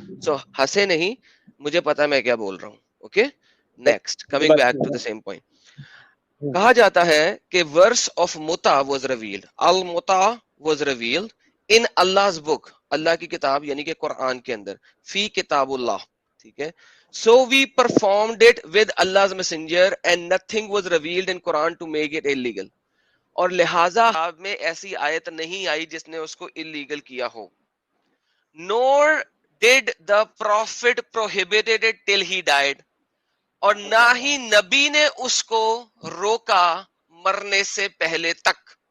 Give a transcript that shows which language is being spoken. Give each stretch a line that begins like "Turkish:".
Urdu: سو ہنسے نہیں، مجھے پتا میں کیا بول رہا ہوں.
English: Okay next, coming back to the same point.
Urdu: کہا جاتا ہے کہ
English: verse of متع was revealed, المتع was revealed in Allah's book،
Urdu: اللہ کی کتاب یعنی کہ قرآن کے اندر،
Arabic: فی کتاب اللہ.
Urdu: ٹھیک ہے.
English: So we performed it with Allah's messenger and nothing was revealed in Quran to make it illegal.
Urdu: اور لہٰذا آپ میں ایسی آیت نہیں آئی جس نے اس کو illegal کیا ہو.
English: Nor did the prophet prohibited it till he died.
Urdu: اور نہ ہی نبی نے اس کو روکا مرنے سے پہلے تک.